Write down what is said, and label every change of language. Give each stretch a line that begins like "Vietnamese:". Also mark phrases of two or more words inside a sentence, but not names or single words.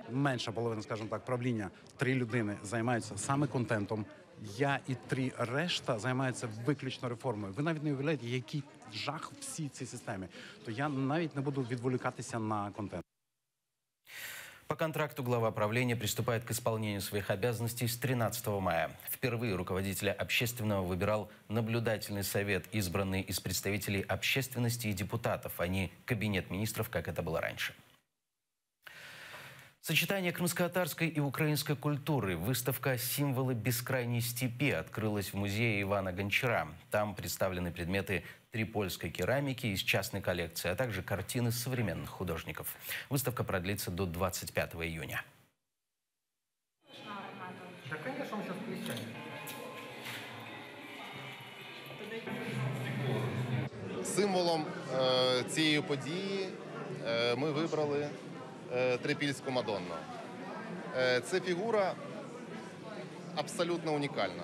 Ukrainian: Менша половина, скажімо так, правління, 3 людини займаються саме контентом. Я і 3 решта займаються виключно реформою. Ви навіть не уявляєте, який жах в всій цій системі. То я навіть не буду відволікатися на контент.
Russian: По контракту глава правления приступает к исполнению своих обязанностей с 13 мая. Впервые руководителя общественного выбирал наблюдательный совет, избранный из представителей общественности и депутатов, а не кабинет министров, как это было раньше. Сочетание крымско-татарской и украинской культуры. Выставка «Символы бескрайней степи» открылась в музее Ивана Гончара. Там представлены предметы трипольской керамики из частной коллекции, а также картины современных художников. Выставка продлится до 25 июня. Да, конечно, он сейчас присядет.
Ukrainian: Символом цієї події ми вибрали Трипільську Мадонну. Це фігура абсолютно унікальна.